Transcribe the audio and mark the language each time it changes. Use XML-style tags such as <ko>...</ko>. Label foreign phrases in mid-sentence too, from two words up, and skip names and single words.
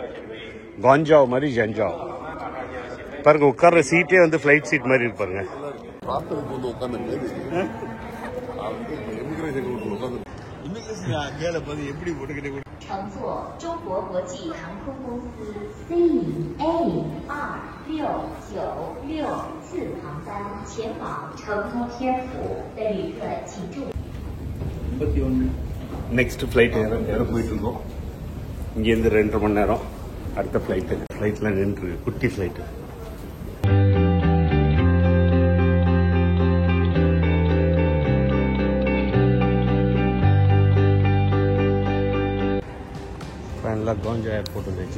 <ta>குவாங்ஜாவ் மாதிரி ஜென்ஜாவ். பாருங்க, உட்கார்ற சீட்டே வந்து ஃப்ளைட் சீட் மாதிரி இருப்பாருங்க. ராத்திரிக்கு வந்து உட்காந்துட்டு இமிகிரேஷன் உட்காந்து இமிகிரேஷன் அங்கேயால பார்த்து எப்படி போட்டுக்கிட்டே</ta> <zh>乘坐中国国际航空公司 CA2696 航班前往成都天府的旅客请注意。</zh> <en>next flight</en> <ta>ஏற போயிட்டு இருக்கோம். இங்கேருந்து 2.5 மணி நேரம் அடுத்த ஃப்ளைட்டில் நின்று குட்டி ஃப்ளைட்டு. ஃபைனலாக கோஞ்சா ஏர்போர்ட் வந்துச்சு.</ta>